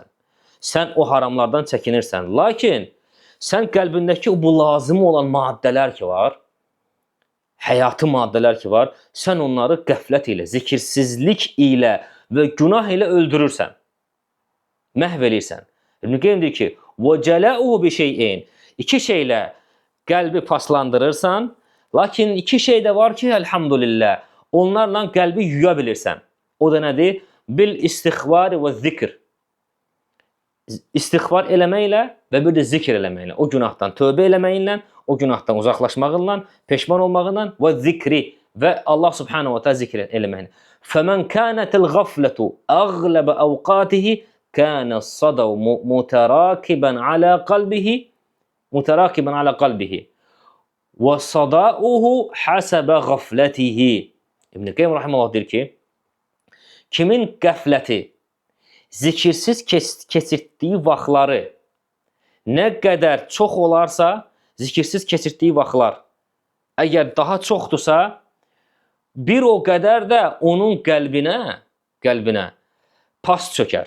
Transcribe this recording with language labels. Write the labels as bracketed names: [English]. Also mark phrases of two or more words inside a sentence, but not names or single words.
[Azerbaijani] Sən o haramlardan çəkinirsən. Lakin sən qəlbindəki bu lazım olan maddələr ki var, həyatı maddələr ki var, sən onları qəflət ilə, zikirsizlik ilə və günah ilə öldürürsən. Məhv eləyirsən. İbn Qayyim deyir ki, [Arabic] وَجَلَأُهُ بِشَيْءٍ [Azerbaijani] İki şeylə qəlbi paslandırırsan, lakin iki şey də var ki, elhamdülillah, onlarla qəlbi yuya bilirsən. O da nədir? Bil-istixvar və zikr. İstixvar eləməklə və bir də zikr eləməklə. O günahdan tövbə eləməklə, o günahdan uzaqlaşmağınla, peşman olmağınla və zikri və Allah [Arabic] سبحانه وتعالى [Azerbaijani] zikr eləməklə. [Arabic] فَمَنْ كَانَتِ الْغَفْلَةُ أَغْلَبَ أَوْقَاتِهِ كَانَ الصَّدَوْ مُتَرَاكِبًا عَلَى قَلْبِهِ وَصَدَاؤُهُ حَسَبَ غَفْلَتِهِ [Azerbaijani] İbn Qayyim rahimehullah deyir ki, kimin qəfləti, zikirsiz keçirtdiyi vaxtları nə qədər çox olarsa, zikirsiz keçirtdiyi vaxtlar əgər daha çoxdursa, bir o qədər də onun qəlbinə pas çökər.